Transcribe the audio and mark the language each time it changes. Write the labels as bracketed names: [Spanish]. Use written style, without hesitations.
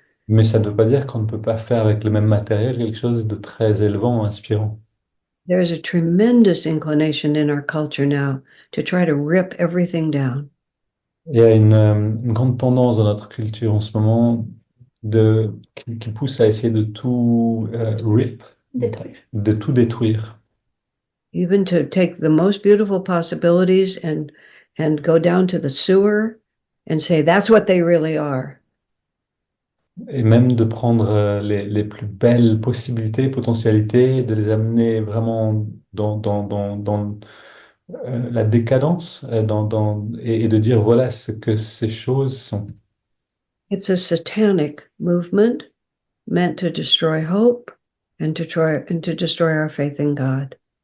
[French] Mais ça ne veut pas dire qu'on ne peut pas faire avec le même matériel quelque chose de très élevant, inspirant. [English] There's a tremendous inclination in our culture now to try to rip everything down. [French] Il y a une grande tendance dans notre culture en ce moment qui pousse à essayer de tout Détruire. de tout détruire. [English] Even to take the most beautiful possibilities and go down to the sewer and say that's what they really are. [French] et même de prendre les plus belles possibilités, potentialités, de les amener vraiment dans la décadence, et de dire voilà ce que ces choses sont. [English] It's a satanic movement meant to destroy hope and to destroy our faith in God.